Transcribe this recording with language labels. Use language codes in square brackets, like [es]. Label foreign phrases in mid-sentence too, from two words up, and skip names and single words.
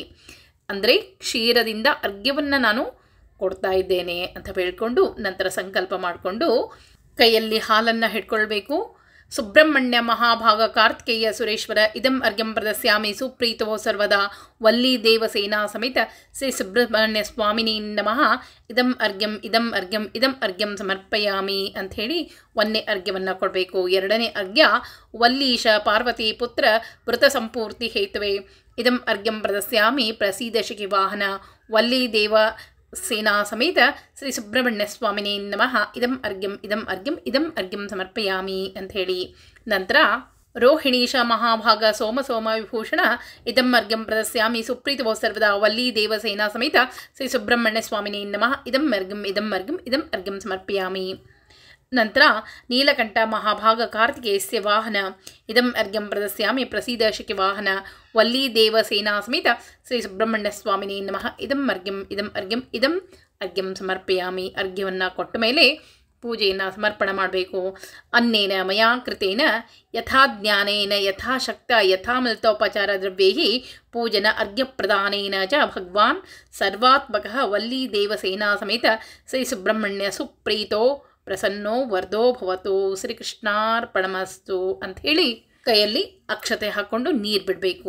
[kn] ಅಂದರೆ ಕ್ಷೀರದಿಂದ ಅರ್ಘ್ಯವನ್ನು ನಾನು ಕೊಡ್ತಾ ಇದ್ದೇನೆ ಅಂತ ಹೇಳ್ಕೊಂಡು ನಂತರ ಸಂಕಲ್ಪ ಮಾಡಿಕೊಂಡು ಕೈಯಲ್ಲಿ ಹಾಲನ್ನು ಹಿಡ್ಕೊಳ್ಬೇಕು. [sa] ಸುಬ್ರಹ್ಮಣ್ಯ ಮಹಾಭಾಗ ಕಾರ್ತಿಕೇಯ ಸುರೇಶ್ವರ ಇದಂ ಅರ್ಘ್ಯಂ ಪ್ರದಸ್ಯಾಮಿ ಸುಪ್ರೀತವೋ ಸರ್ವದಾ ವಲ್ಲೀ ದೇವಸೇನಾ ಸಮೇತ ಶ್ರೀ ಸುಬ್ರಹ್ಮಣ್ಯ ಸ್ವಾಮಿನಿ ನಮಃ ಇದಂ ಅರ್ಘ್ಯಂ ಇದಂ ಅರ್ಘ್ಯಂ ಇದಂ ಅರ್ಘ್ಯಂ ಸಮರ್ಪಯಾಮಿ [kn] ಅಂಥೇಳಿ ಒಂದನೇ ಅರ್ಘ್ಯವನ್ನು ಕೊಡಬೇಕು. ಎರಡನೇ ಅರ್ಘ್ಯ [sa] ವಲ್ಲೀಶ ಪಾರ್ವತಿ ಪುತ್ರ ವೃತ ಸಂಪೂರ್ತಿ ಹೇತುವೆ ಇದಂ ಅರ್ಘ್ಯಂ ಪ್ರದಸ್ಯಾಮಿ ಪ್ರಸೀದ ಶಿಖಿ ವಾಹನ ವಲ್ಲೀ ದೇವ ಸೇನಾ ಸಮೇತ ಶ್ರೀ ಸುಬ್ರಹ್ಮಣ್ಯ ಸ್ವಾಮಿನೇ ನಮಃ ಇದಂ ಅರ್ಘ್ಯಂ ಇದಂ ಅರ್ಘ್ಯಂ ಇದಂ ಅರ್ಘ್ಯಂ ಸಮರ್ಪಯಾಮಿ ಅಂಥೇಳಿ. ನಂತರ ರೋಹಿಣೀಶ ಮಹಾಭಾಗ ಸೋಮ ಸೋಮ ವಿಭೂಷಣ ಇದಂ ಅರ್ಘ್ಯಂ ಪ್ರದಸ್ಯಾಮಿ ಸುಪ್ರೀತವೋ ಸರ್ವದಾ ವಲ್ಲೀ ದೇವಸೇನಾ ಸಮೇತ ಶ್ರೀ ಸುಬ್ರಹ್ಮಣ್ಯ ಸ್ವಾಮಿನೇ ನಮಃ ಇದಂ ಅರ್ಘ್ಯಂ ಇದಂ ಅರ್ಘ್ಯಂ ಇದಂ ಅರ್ಘ್ಯಂ ಸಮರ್ಪಯಾಮಿ. ನಂತರ ನೀಲಕಂಠ ಮಹಾಭಾಗ ಕಾರ್ತಿಕೇಯಸ್ಯ ವಾಹನ ಇದಂ ಅರ್ಘ್ಯಂ ಪ್ರದಸ್ಯಾಮಿ ಪ್ರಸೀದ ಶಿಖಿ ವಾಹನ ವಲ್ಲೀ ದೇವಸೇನಾ ಸಮೇತ ಶ್ರೀ ಸುಬ್ರಹ್ಮಣ್ಯ ಸ್ವಾಮಿನೇ ನಮಃ ಇದಂ ಅರ್ಘ್ಯಂ ಇದಂ ಅರ್ಘ್ಯಂ ಇದಂ ಅರ್ಘ್ಯಂ ಸಮರ್ಪಯಾಮಿ. [kn] ಅರ್ಘ್ಯವನ್ನು ಕೊಟ್ಟ ಮೇಲೆ ಪೂಜೆಯನ್ನು ಸಮರ್ಪಣೆ ಮಾಡಬೇಕು. [sa] ಅನ್ನೇನ ಮಯಾ ಕೃತೇನ ಯಥಾ ಜ್ಞಾನೇನ ಯಥಾಶಕ್ತ ಯಥಾಮಿಲಿತೋಪಚಾರ ದ್ರವ್ಯೈ ಪೂಜನ ಅರ್ಘ್ಯ ಪ್ರದಾನೇನ ಚ ಭಗವಾನ್ ಸರ್ವಾತ್ಮಕಃ ವಲ್ಲೀ ದೇವಸೇನಾ ಸಮೇತ ಶ್ರೀ ಸುಬ್ರಹ್ಮಣ್ಯ ಸುಪ್ರೀತೋ ಪ್ರಸನ್ನೋ ವರ್ಧೋ ಭವತು ಶ್ರೀಕೃಷ್ಣಾರ್ಪಣಮಸ್ತು [kn] ಅಂಥೇಳಿ ಕೈಯಲ್ಲಿ ಅಕ್ಷತೆ ಹಾಕ್ಕೊಂಡು ನೀರು ಬಿಡಬೇಕು.